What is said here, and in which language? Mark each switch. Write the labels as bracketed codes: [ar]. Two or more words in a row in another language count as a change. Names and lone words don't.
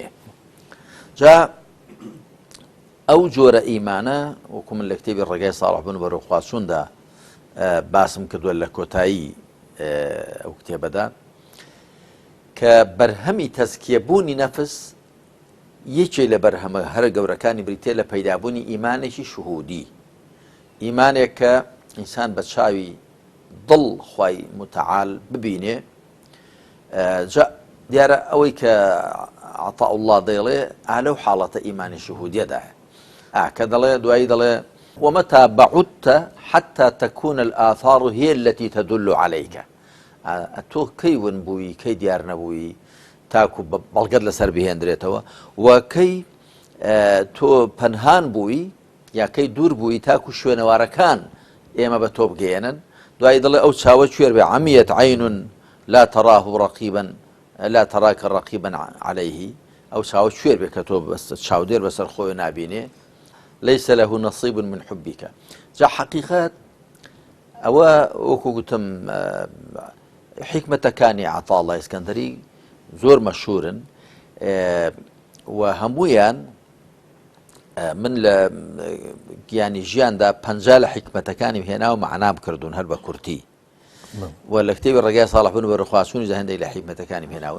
[ckb] جا ئەو جۆرە ئیمانە وەکو من لە کتێبی ڕێگای ساڵح بوون بەرەو خواچووندا باسم کردووە لە کۆتایی ئەو کتێبەدا کە بەرهەمی تەزکیەبوونی نەفس یەکێ لە بەرهەمە هەرە گەورەکانی بریتێ لە پەیدابوونی ئیمانێکی شوهودی، ئیمانێک کە ئینسان بە چاوی دڵ خوای متعال ببینێ. جا دیارە ئەوەی کە عەطاء الله دەیڵێ لەو حاڵەتە ئیمانی شوهودیەدایە کە دەڵێ دوایی دەڵێ [ar] ومتى بعدت حتى تكون الآثار هي التي تدل عليك. [ckb] تۆ کەی ون بووی کەی دیار نەبووی تاکو بەڵگەت لەسەر بهێندرێتەوە، و کەی تۆ پەنهان بووی یا کەی دوور بووی تاکو شوێنەوارەکان ئێمە بە تۆ بگەێنن. دوایی دەڵێ ئەو چاوە کوێر بێ [ar] عەمیەت عەین لا تراه رقيبا لا تراك رقيبا عليه، [ckb] ئەو چاوە کوێر بێ کە تۆ چاودێر بەسەر خۆی نابینێ. [ar] ليس له نصيب من حبك. [ckb] جا حقیقەت ئەوە وەکو گوتم حکمەتەکانی عەطاء الله ئیسکەندەری زۆر مەشهورن و هەموویان من لە گیانی ژیاندا 50 لە حکمەتەکانی هێنا و معنام کردوون هەر بە کورتی، و لە کتێبی ڕێگای ساڵح بوون بەرەو خواچوونی هەندێک لە حکمەتەکانی هێناون.